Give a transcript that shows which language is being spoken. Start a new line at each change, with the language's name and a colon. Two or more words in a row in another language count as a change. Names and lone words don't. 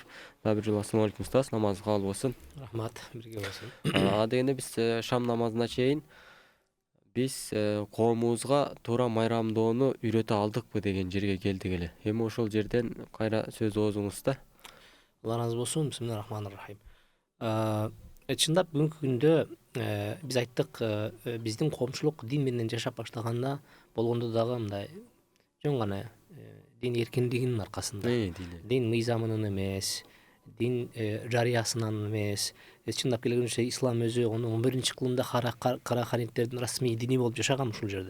Kyrgyz: Дагы бир жолу
Arabic: السلام عليكم
Kyrgyz: устаз, намазыңыз кабыл болсун. Рахмат, бирге болсун. Дегенде биз шам намазына чейин биз коомубузга туура майрамдоону үйрөтө алдыкпы деген жерге келдик эле. Эми ошол жерден кайра сөз оозуңузда. Алла разы болсун.
Arabic: بسم الله الرحمن الرحيم.
Kyrgyz: Чындап бүгүнкү күндө биз айттык, биздин коомчулук дин менен жашап баштаганда болгондо дагы мындай жөн гана дин эркиндигинин аркасында, Дине. дин мыйзамынын эмес, дин жарыясынан эмес, чындап келгенде ислам өзү 11-кылымда караханиттердин расмий дини болуп жашаган ушул жерде.